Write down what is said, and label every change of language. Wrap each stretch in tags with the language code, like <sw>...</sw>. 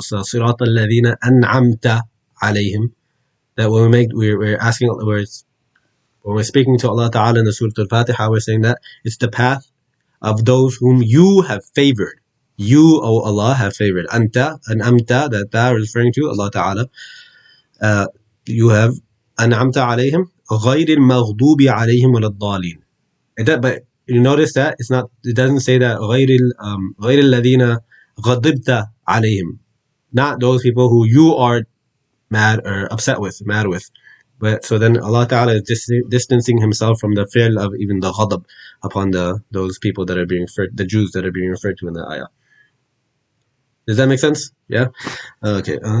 <en>So Surat</en> <ar>al-Ladina an'amta alayhim.</ar> <en>That when we're asking, when we're speaking to Allah Ta'ala in the Surah Al-Fatiha, we're saying that it's the path of those whom you have favored. You, O Allah, have favored. Anta, and amta, that ta is referring to Allah Ta'ala. You have</en> <ar>an'amta alayhim, غَيْرِ الْمَغْضُوبِ عَلَيْهِمْ وَلَا الضَّالِينَ.</ar> <en>But you notice that it doesn't say that</en> <ar>غَيْرِ الَّذِينَ غَضِبْتَ عَلَيْهِمْ.</ar> <en>Not those people who you are mad or upset with, mad with. But so then Allah Ta'ala is distancing himself from the fi'l of even the ghadab upon those people that are being referred, the Jews that are being referred to in the ayah. Does that make sense? Yeah? Okay.</en>